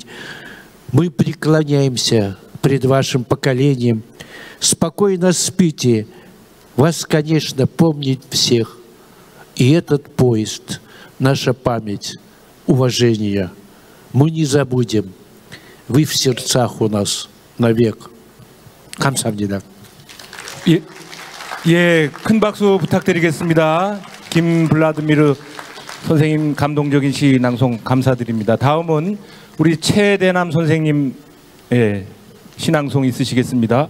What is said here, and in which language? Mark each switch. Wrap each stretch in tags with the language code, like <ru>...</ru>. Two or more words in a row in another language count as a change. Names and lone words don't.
<ru>Мы преклоняемся пред вашим поколением. Спокойно спите, вас, конечно, помнит всех. И этот поезд, наша память, уважение, мы не забудем. Вы в сердцах у нас навек.</ru> <ko>감사합니다. 예, 큰 박수 부탁드리겠습니다. 김블라드미르 선생님 감동적인 시 낭송 감사드립니다. 다음은 우리 최대남 선생님 시낭송 있으시겠습니다.</ko>